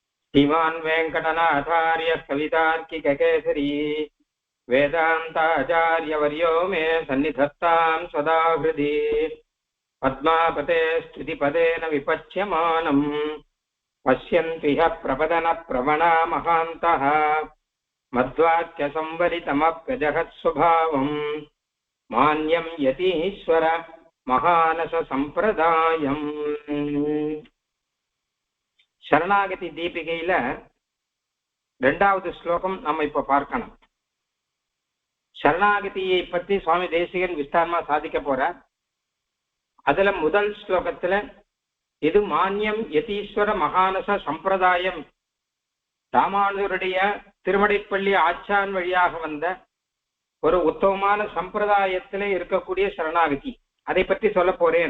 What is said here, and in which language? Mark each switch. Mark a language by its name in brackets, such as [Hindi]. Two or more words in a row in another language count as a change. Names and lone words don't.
[Sanskrit] श्रीमान् वेङ्कटनाथार्य कवितार्किककेसरी वेदान्ताचार्यवर्यो मे सन्निधत्तां सदा हृदि पद्मापते स्तुतिपदेन विपच्यमानम् पश्यन्ति ह्यः प्रपदनप्रवणा महान्तः मध्वाक्यसंवरितमप्यजहत्स्वभावम् मान्यं यतीश्वर महानससम्प्रदायम्. [Tamil] சரணாகதி தீபிகையில 2வது ஸ்லோகம் நம்ம இப்ப பார்க்கணும். சரணாகதியை பத்தி சுவாமி தேசிகன் விஸ்தாரமா சாதிக்க போறார். அதுல முதல் ஸ்லோகத்துல இது [Sanskrit] मान्यं यतीश्वर महानस सम्प्रदायम्, [Tamil] ராமானுஜருடைய திருமடைப்பள்ளி ஆச்சான் வழியாக வந்த ஒரு உத்தமமான சம்பிரதாயத்திலே இருக்கக்கூடிய சரணாகதி, அதை பற்றி சொல்ல போறேன்.